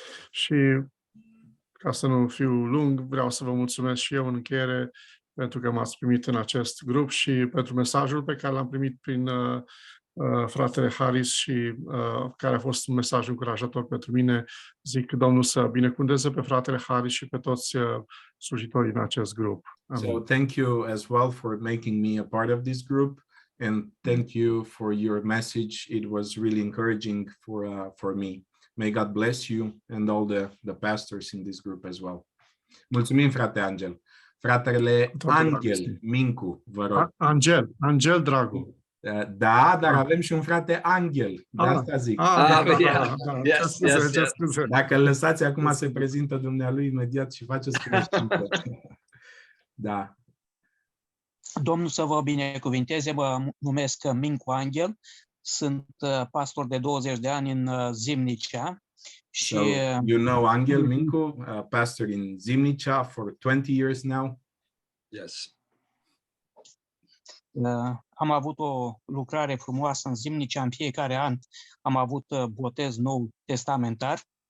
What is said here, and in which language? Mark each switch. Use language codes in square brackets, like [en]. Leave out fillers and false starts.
[ro] Și ca să nu fiu lung, vreau să vă mulțumesc și eu în încheiere pentru că m-ați primit în acest grup și pentru mesajul pe care l-am primit prin fratele Harris și care a fost un mesaj încurajator pentru mine. Zic Domnul să binecuvânteze pe fratele Harris și pe toți slujitorii în acest grup. Amin. [en] So thank you as well for making me a part of this group, and thank you for your message. It was really encouraging for me. May God bless you and all the pastors in this group as well. [ro] Mulțumim, frate Angel. Fratele Angel Mincu, vă rog. Angel Dragu. Da, dar avem și un frate Angel, de asta zic. Scuze. Dacă îl lăsați acum se prezintă dumnealui imediat și faceți cunoștință. Da. Domnul să vă binecuvinteze, mă numesc Mincu Angel, sunt pastor de 20 de ani în Zimnicea. Și, [en] so, you know Angel Mincu, pastor in Zimnicea for 20 years now? Yes. [ro] Am avut o lucrare frumoasă în Zimnicea, în fiecare an am avut botez nou testamentar.